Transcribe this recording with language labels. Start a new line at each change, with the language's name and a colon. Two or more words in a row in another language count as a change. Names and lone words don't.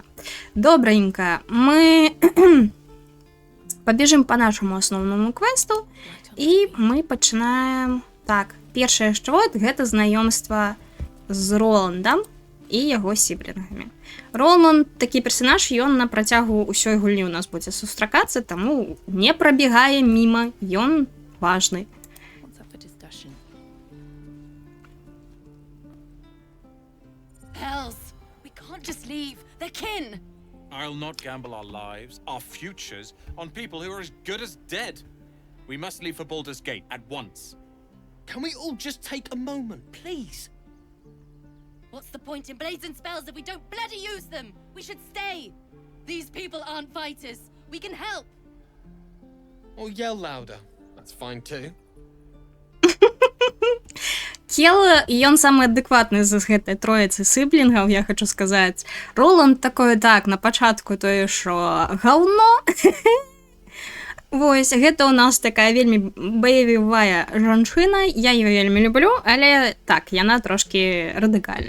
Belarusian: Добраненька, мы пабежым па нашаму асноўнаму квесту і мы пачынаем... Так, першае што гэта знаёмства з Роландам і яго сіблінгамі. Роланд, такі персанаж, ён на працягу ўсёй гульні у нас будзе сустракацца, таму не прабегае міма, ён важны.
English: Hells, we can't just leave. They're kin. I'll not gamble our lives, our futures, on people who are as good as dead. We must leave for Baldur's Gate at once. Can we all just take a moment, please? What's the point in blades and spells if we don't bloody use them? We should stay. These people aren't fighters. We can help. Or yell louder. That's fine too.
Belarusian: Кел, ён самы адэкватны з гэтай троіцы сыблінгаў, я хочу сказаць. Роланд такое так, на пачатку тое, што гаўно. Вось, гэта ў нас такая вельмі баявая жанчына, я её вельмі люблю, але так, яна трошкі радыкальная.